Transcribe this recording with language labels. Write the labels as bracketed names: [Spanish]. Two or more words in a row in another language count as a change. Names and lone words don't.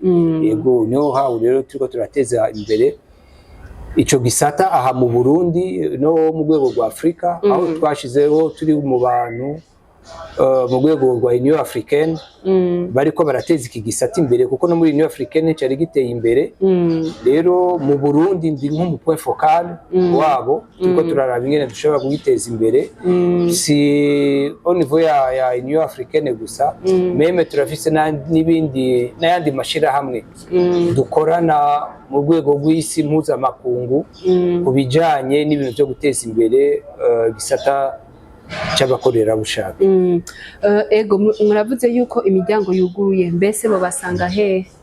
[Rundi] Yego niho hawo rero turiko turateza imbere ico gisata aha mu Burundi no mu rwego rwa Afrika, aho twashizeho turi mu bantu mu rwego rwa Union Africaine bariko barateza iki gisata imbere kuko no muri Union Africaine cyari giteye imbere. Rero mu Burundi ndi nko mu [French] point focal [Rundi] wabo turiko turaraba ingene dushobora kugiteza imbere, si [French] au niveau [Rundi] ya Union Africaine gusa, meme turafise n'ibindi n'ayandi mashira hamwe dukorana mu rwego rw'isi mpuzamakungu ku bijanye n'ibintu byo guteza imbere gisata cy'abakorerabushake. Ego muravuze yuko imiryango yuguruye, mbese bo basanga hehe?